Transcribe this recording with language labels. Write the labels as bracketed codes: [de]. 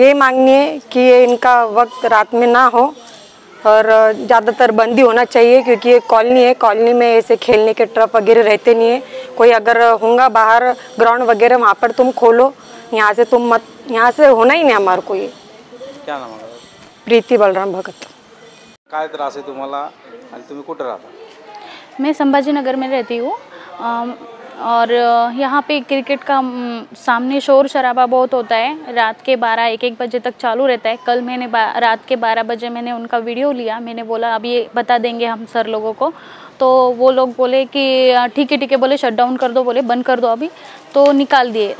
[hi] ये मांगनी है कि ये इनका वक्त रात में ना हो और ज़्यादातर बंदी होना चाहिए, क्योंकि ये कॉलोनी है, कॉलोनी में ऐसे खेलने के ट्रप वगैरह रहते नहीं है। कोई अगर होगा बाहर ग्राउंड वगैरह वहाँ पर तुम खोलो, यहाँ से तुम मत, यहाँ से होना ही नहीं हमारे को। ये क्या नाम [mr] आहे? [hi] प्रीति बलराम भगत। [mr] काय त्रास आहे तुम्हाला आणि तुम्ही कुठे राहता? [hi] मैं संभाजीनगर में रहती हूँ और यहाँ पे क्रिकेट का सामने शोर शराबा बहुत होता है। रात के 12-1 बजे तक चालू रहता है। कल मैंने रात के 12 बजे मैंने उनका वीडियो लिया। मैंने बोला अब ये बता देंगे हम सर लोगों को, तो वो लोग बोले कि ठीक है बोले शट डाउन कर दो, बोले बंद कर दो अभी, तो निकाल दिए।